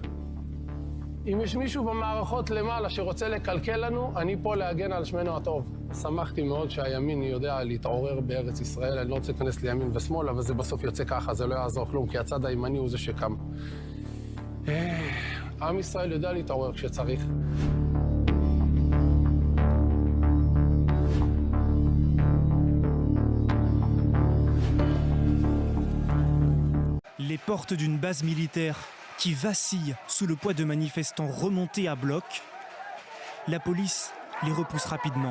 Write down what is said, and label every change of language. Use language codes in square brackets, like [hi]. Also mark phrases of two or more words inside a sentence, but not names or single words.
[he] אם יש מישהו במערכות למעלה שרוצה לקלקל לנו, אני פה להגן על שמנו הטוב. שמחתי מאוד שהימין יודע להתעורר בארץ ישראל. אני לא רוצה להיכנס לימין ושמאל, אבל זה בסוף יוצא ככה, זה לא יעזור כלום, כי הצד הימני הוא זה שקם. עם ישראל יודע להתעורר כשצריך. [fr] Les portes d'une base militaire qui vacille sous le poids de manifestants remontés à bloc, la police les repousse rapidement.